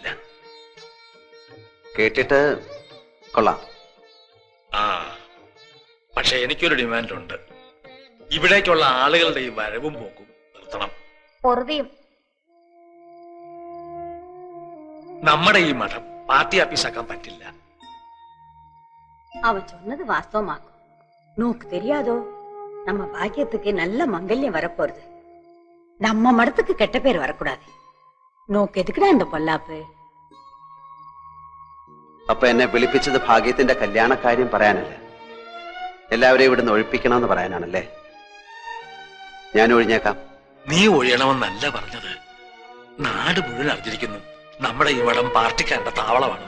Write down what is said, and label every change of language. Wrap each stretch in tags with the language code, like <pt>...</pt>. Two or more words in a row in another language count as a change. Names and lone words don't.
<ml>കേട്ടിട്ട് കൊള്ളാം. ആ, പക്ഷെ എനിക്കൊരു ഡിമാൻഡ് ഉണ്ട്. ഇവിടേക്കുള്ള ആളുകളുടെ ഈ വരവും പോക്കും നിർത്തണം. നമ്മുടെ ഈ മഠം പാർട്ടി ആഫീസാക്കാൻ പറ്റില്ല.</ml> <ta>அவன் சொன்னது வாஸ்தவமாக்கும். நோக்கு தெரியாதோ, நம்ம பாக்கியத்துக்கு நல்ல மங்கல்யம் வரப்போறது. நம்ம மடத்துக்கு கெட்ட பேர் வரக்கூடாது. நோக்கு எதுக்குடா இந்த பொல்லாப்பு?</ta> <ml>അപ്പൊ എന്നെ വിളിപ്പിച്ചത് ഭാഗ്യത്തിന്റെ കല്യാണക്കാര്യം പറയാനല്ല, എല്ലാവരെയും ഇവിടുന്ന് ഒഴിപ്പിക്കണമെന്ന് പറയാനാണല്ലേ? ഞാൻ ഒഴിഞ്ഞേക്കാം. നീ ഒഴിയണമെന്നല്ല പറഞ്ഞത്. നാട് മുഴുവൻ അറിഞ്ഞിരിക്കുന്നു നമ്മുടെ ഈ മഠം പാർട്ടിക്കാരുടെ താവളമാണെന്ന്.</ml>